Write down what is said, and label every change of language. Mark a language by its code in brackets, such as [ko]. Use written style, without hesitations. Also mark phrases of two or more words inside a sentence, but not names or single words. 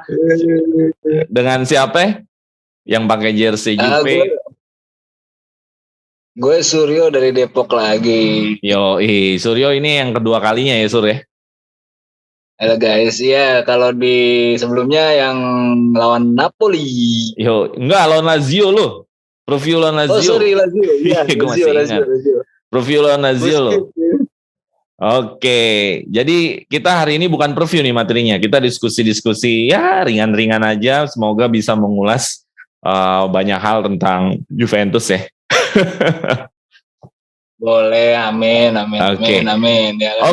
[id] Dengan siapa? Yang pakai jersey Juve. Gue Suryo dari Depok lagi. Suryo ini yang kedua kalinya ya Sur ya? Halo guys, ya kalau di sebelumnya yang lawan Napoli. Enggak, lawan Lazio lo. Preview lawan Lazio. Oh sorry, Lazio. Iya, gue masih ingat. Preview lawan Lazio lo. Oke, jadi kita hari ini bukan preview nih materinya. Kita diskusi-diskusi ya ringan-ringan aja. Semoga bisa mengulas banyak hal tentang Juventus ya. Boleh, amin. Ya kan?